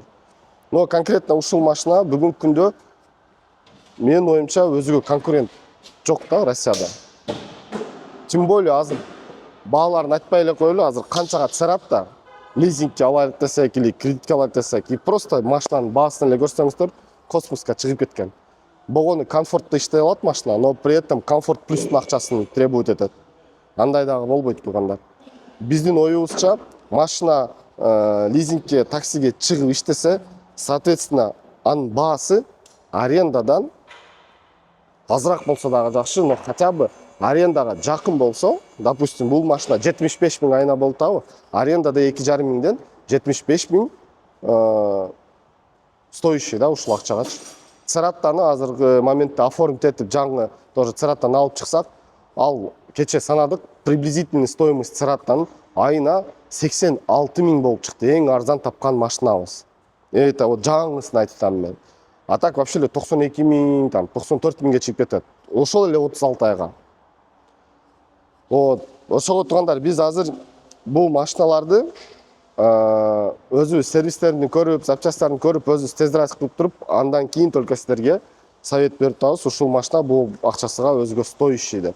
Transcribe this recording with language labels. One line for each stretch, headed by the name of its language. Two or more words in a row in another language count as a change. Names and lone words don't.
Kyrgyz: Но конкретно ушул машина бүгүнкү күндө менин оюмча өзүгө конкурент жок да Россияда.
Russian: Тем более
Kyrgyz: азыр бааларын айтпай эле коелу, азыр канчага Цератта лизингке алайык десек или кредитке алайык десек,
Russian: и просто
Kyrgyz: машинанын баасын эле көрсөңүздөр космоска чыгып кеткен. Богону комфортто иштей алат машина,
Russian: но при этом
Kyrgyz: комфорт плюстун акчасын требует этет. Андай дагы болбойт тугандар. Биздин оюбузча машина лизингке, таксиге чыгып иштесе, соответственно, анын баасы арендадан азыраак болсо дагы жакшы,
Russian: но хотя бы
Kyrgyz: арендага жакын болсо, допустим, бул машина 75 000 айына болуп атабы, арендада 2,5 миңден 75 000 стоящий да ушул акчагачы. Цераттаны азыркы моментте оформить этип жаңы тоже Цераттаны алып чыксак, ал кече санадык, приблизительный стоимость Цераттанын айына 86 000 болуп чыкты. Эң арзан тапкан машинабыз.
Russian: Это вот
Kyrgyz: жаңысын айтып атам мен.
Russian: А так вообще
Kyrgyz: эле 92 000, там 94 000ге чыгып кетет. Ошол эле 36 айга. Вот, ошого тургандар биз азыр бул машиналарды өзүбүз сервистерин көрүп, запчастарын көрүп, өзүбүз тест-драйв кылып туруп, андан кийин только силерге совет берип атабыз, ушул машина бул акчасыга өзгө стоящий деп.